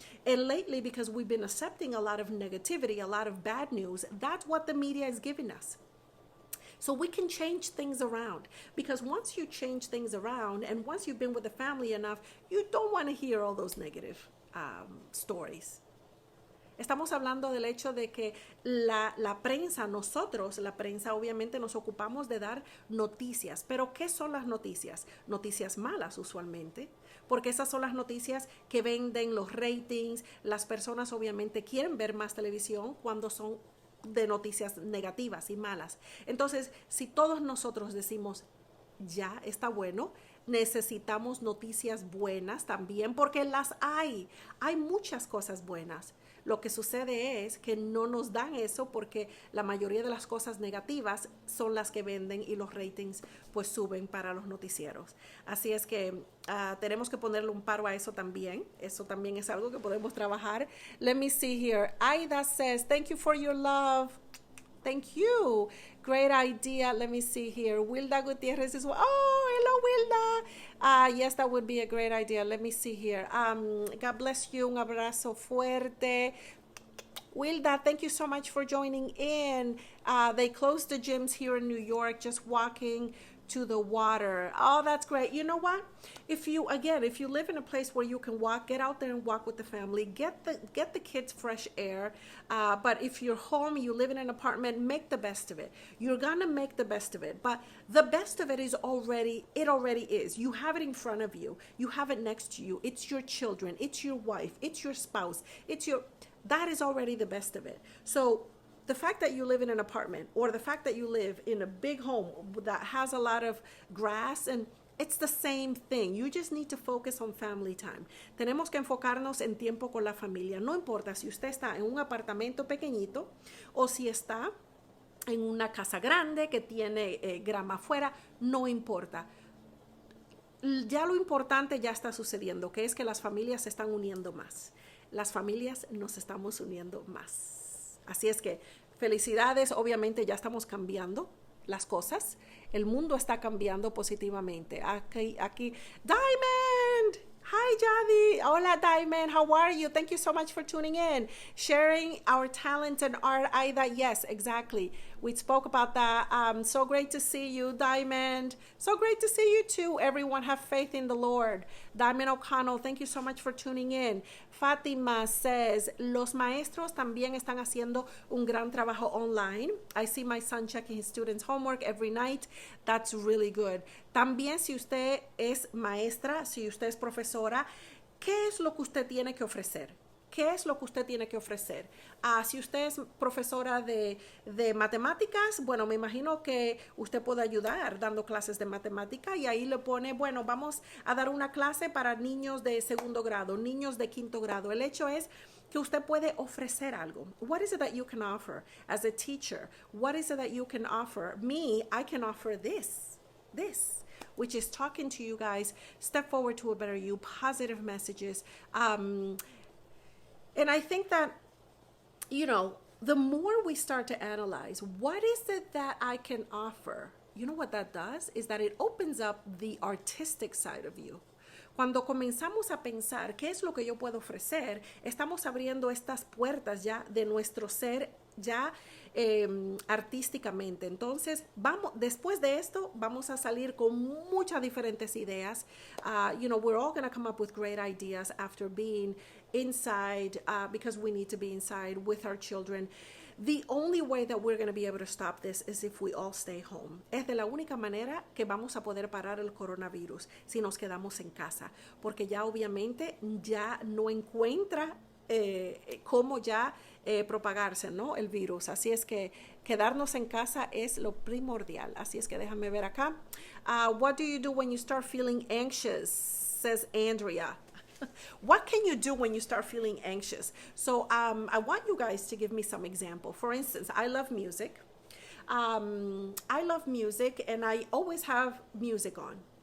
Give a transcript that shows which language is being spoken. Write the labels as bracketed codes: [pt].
[en] And lately, because we've been accepting a lot of negativity, a lot of bad news, that's what the media is giving us. So we can change things around, because once you change things around and once you've been with the family enough, you don't want to hear all those negative stories. [es] Estamos hablando del hecho de que la prensa, la prensa obviamente nos ocupamos de dar noticias. Pero ¿qué son las noticias? Noticias malas usualmente, porque esas son las noticias que venden los ratings. Las personas obviamente quieren ver más televisión cuando son de noticias negativas y malas. Entonces, si todos nosotros decimos, ya está bueno, necesitamos noticias buenas también, porque las hay muchas cosas buenas. Lo que sucede es que no nos dan eso porque la mayoría de las cosas negativas son las que venden y los ratings pues suben para los noticieros. Así es que tenemos que ponerle un paro a eso también. Eso también es algo que podemos trabajar. [en] Let me see here. Aida says, thank you for your love. Thank you. Great idea. Let me see here. Wilda Gutierrez is, hello, Wilda. Yes, that would be a great idea. Let me see here. God bless you. Un abrazo fuerte. Wilda, thank you so much for joining in. They closed the gyms here in New York. Just walking to the water. Oh, that's great. You know what? If you live in a place where you can walk, get out there and walk with the family. Get the kids fresh air. But if you're home, you live in an apartment, make the best of it. You're gonna make the best of it. But the best of it already is. You have it in front of you. You have it next to you. It's your children. It's your wife. It's your spouse. That is already the best of it. So the fact that you live in an apartment, or the fact that you live in a big home that has a lot of grass, and it's the same thing. You just need to focus on family time. [es] Tenemos que enfocarnos en tiempo con la familia. No importa si usted está en un apartamento pequeñito o si está en una casa grande que tiene grama afuera, no importa. Ya lo importante ya está sucediendo, que es que las familias se están uniendo más. Las familias nos estamos uniendo más. Así es que felicidades, obviamente ya estamos cambiando las cosas. El mundo está cambiando positivamente. Aquí, Diamond! [en] Hi, Jadi. Hola, Diamond. How are you? Thank you so much for tuning in. Sharing our talent and art. Aida, yes, exactly. We spoke about that. So great to see you, Diamond. So great to see you too. Everyone have faith in the Lord. Diamond O'Connell, thank you so much for tuning in. [es] Fatima says, los maestros también están haciendo un gran trabajo online. [en] I see my son checking his students' homework every night. That's really good. [es] También si usted es maestra, si usted es profesora, ¿qué es lo que usted tiene que ofrecer? ¿Qué es lo que usted tiene que ofrecer? Si usted es profesora de matemáticas, bueno, me imagino que usted puede ayudar dando clases de matemática y ahí le pone, bueno, vamos a dar una clase para niños de segundo grado, niños de quinto grado. El hecho es que usted puede ofrecer algo. [en] What is it that you can offer as a teacher? What is it that you can offer? Me, I can offer this, which is talking to you guys, step forward to a better you, positive messages. And I think that, the more we start to analyze, what is it that I can offer? You know what that does? Is that it opens up the artistic side of you. [es] Cuando comenzamos a pensar qué es lo que yo puedo ofrecer, estamos abriendo estas puertas ya de nuestro ser ya artísticamente. Entonces, después de esto, vamos a salir con muchas diferentes ideas. [en] We're all going to come up with great ideas after being inside, because we need to be inside with our children. The only way that we're going to be able to stop this is if we all stay home. [es] Es de la única manera que vamos a poder parar el coronavirus si nos quedamos en casa, porque ya obviamente ya no encuentra cómo ya propagarse, ¿no? El virus. Así es que quedarnos en casa es lo primordial. Así es que déjame ver acá. [en] What do you do when you start feeling anxious? Says Andrea. What can you do when you start feeling anxious? So I want you guys to give me some example. For instance, I love music. And I always have music on.